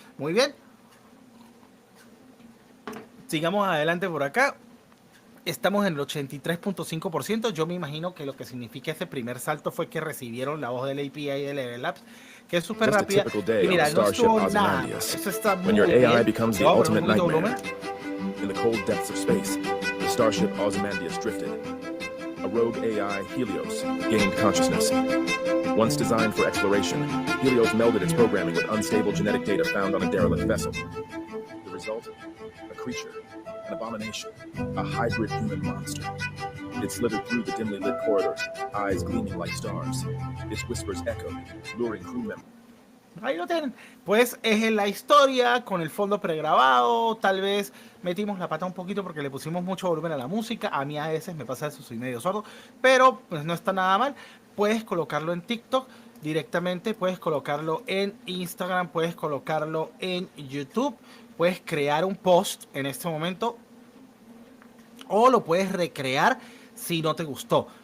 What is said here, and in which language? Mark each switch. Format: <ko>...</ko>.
<es>Muy bien, sigamos adelante por acá. Estamos en el 83.5%. Yo me imagino que lo que significa ese primer salto fue que recibieron la voz del API de Level Labs, que es súper rápida. Y mira, no estuvo nada. Eso está muy bien.</es> <en>Becomes the ultimate nightmare. In the cold depths of space, the starship Ozymandias drifted. A rogue AI, Helios, gained consciousness. Once designed for exploration, Helios melded its programming with unstable genetic data found on a derelict vessel. The result? A creature, an abomination, a hybrid human monster. It slithered through the dimly lit corridors, eyes gleaming like stars. Its whispers echoed, luring crew members.</en> <es>Ahí lo tienen. Pues es en la historia con el fondo pregrabado. Tal vez metimos la pata un poquito porque le pusimos mucho volumen a la música. A mí a veces me pasa eso, soy medio sordo, pero pues no está nada mal. Puedes colocarlo en TikTok directamente, puedes colocarlo en Instagram, puedes colocarlo en YouTube, puedes crear un post en este momento o lo puedes recrear si no te gustó.</es>